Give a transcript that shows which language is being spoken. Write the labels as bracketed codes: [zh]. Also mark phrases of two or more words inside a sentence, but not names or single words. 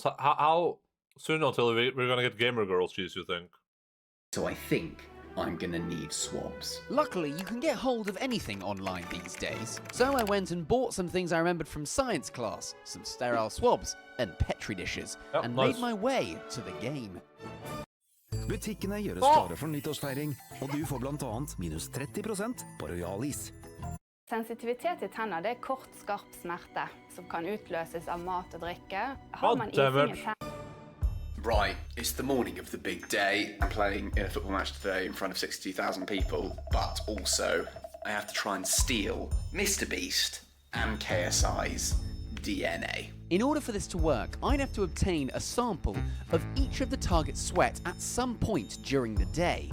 [en] How soon until we're gonna get Gamer Girls cheese? You think? so I think I'm gonna need swabs. Luckily, you can get hold of anything online these days. So I went and bought some things I remembered from science class, some sterile swabs and Petri dishes, and made my way to the game. [no] Butikkene gjøres klare for nyttårsfeiring, og du får blant annet minus 30% på Royal Is. Sensitivitet i tenner det kort, skarp smerte som kan utløses av mat og drikke. Har man ising i tenner. [en] Right, it's the morning of the big day. I'm playing in a football match today in front of 60,000 people, but also I have to try and steal Mr. Beast and KSI's DNA. In order for this to work, I'd have to obtain a sample of each of the target's sweat at some point during the day.